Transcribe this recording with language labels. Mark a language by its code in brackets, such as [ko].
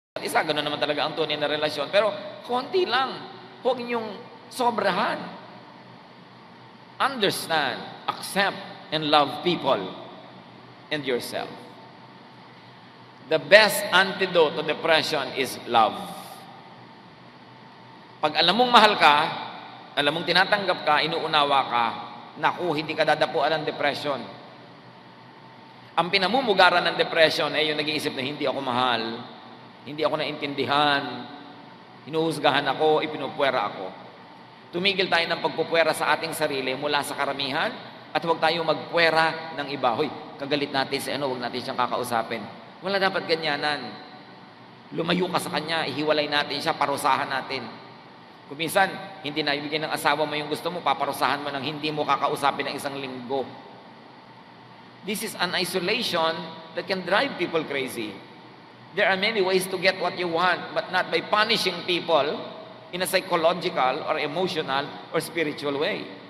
[tl] isa, gano'n naman talaga ang tunay na relasyon. Pero, konti lang. Huwag niyong sobrahan. [en] Understand, accept, and love people and yourself. The best antidote to depression is love. [tl] Pag alam mong mahal ka, alam mong tinatanggap ka, inuunawa ka, naku, hindi ka dadapuan ng depression. Ang pinamumugaran ng depression ay yung nag-iisip na hindi ako mahal, hindi ako naintindihan, hinuhusgahan ako, ipinupwera ako. Tumigil tayo ng pagpupwera sa ating sarili mula sa karamihan at huwag tayong magpwera ng iba. Hoy, kagalit natin si huwag natin siyang kakausapin. Wala dapat ganyanan. Lumayo ka sa kanya, ihiwalay natin siya, parusahan natin. Kung minsan, hindi na ibigay ng asawa mo yung gusto mo, paparusahan mo ng hindi mo kakausapin ng 1 linggo. [en] This is an isolation that can drive people crazy. There are many ways to get what you want, but not by punishing people in a psychological or emotional or spiritual way.